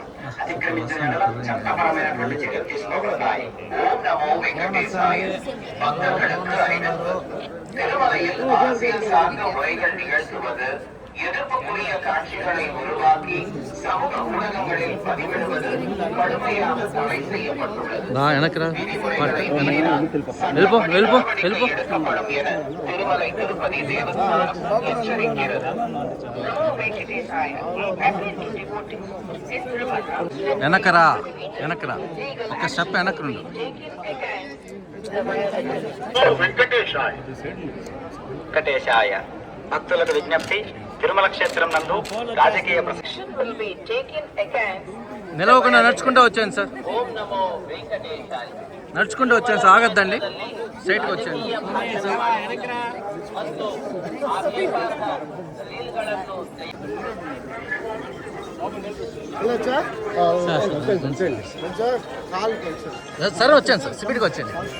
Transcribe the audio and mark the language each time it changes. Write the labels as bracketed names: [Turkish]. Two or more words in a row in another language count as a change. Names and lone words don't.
[Telugu] అతిక్రమించిన యెడల చట్టపరమైనటువంటి చర్యలు తీసుకోబడతాయి. [Sanskrit] ఓం నమో వెంకటేశాయ. [Tamil] பக்தர்களுக்கு அறிவிப்பு. திருமலையில் அரசியல் சார்ந்த உரைகள் நிகழ்த்துவது, எதிர்ப்புக்குரிய காட்சிகளை உருவாக்கி சமூக ஊடகங்களில் பதிவிடுவது கடுமையாக தடை செய்யப்பட்டுள்ளது. எடுக்கப்படும் என திருமலை திருப்பதி தேவஸ்தானம் எச்சரிக்கிறது. [Telugu] వెనకరా ఒక స్టెప్ వెనకరుండు. వెంకటేశాయ. భక్తులకు విజ్ఞప్తి, తిరుమల క్షేత్రం నందు రాజకీయ నిలవకుండా నడుచుకుంటూ వచ్చాను సార్, [Sanskrit] ಓಂ ನಮೋ ವೆಂಕಟೇಶಾಯ. [Telugu] నడుచుకుంటూ వచ్చాను సార్, ఆగద్దండి, స్ట్రైట్గా వచ్చాను. [Kannada] ಮತ್ತು ಆಕ್ಷೇಪಾರ್ಹ ರೀಲ್ಗಳನ್ನು [Telugu] సార్ వచ్చాను సార్, స్పీడ్గా వచ్చాను.